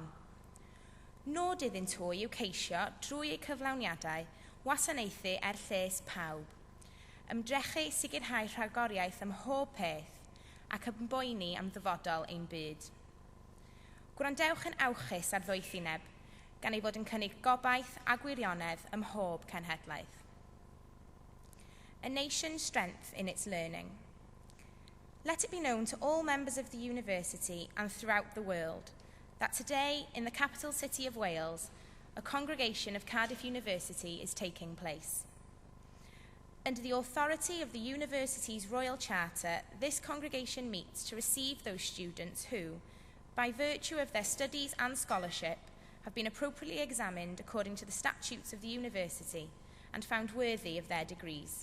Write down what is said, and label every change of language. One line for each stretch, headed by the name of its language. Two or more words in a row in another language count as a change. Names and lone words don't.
Welsh: Nod iddynt hwy yw ceisio, drwy eu cyflawniadau, wasanaethu lles pawb, ymdrechu sicrhau rhagoriaeth ym mhob peth ac ymboeni am ddyfodol ein byd. Gwrandewch yn awchus ar ddwythineb, gan ei fod yn cynnig gobaith a gwirionedd ym mhob cenhedlaeth.
English: A nation's strength in its learning. Let it be known to all members of the university and throughout the world that today, in the capital city of Wales, a congregation of Cardiff University is taking place. Under the authority of the university's Royal Charter, this congregation meets to receive those students who, by virtue of their studies and scholarship, have been appropriately examined according to the statutes of the university and found worthy of their degrees.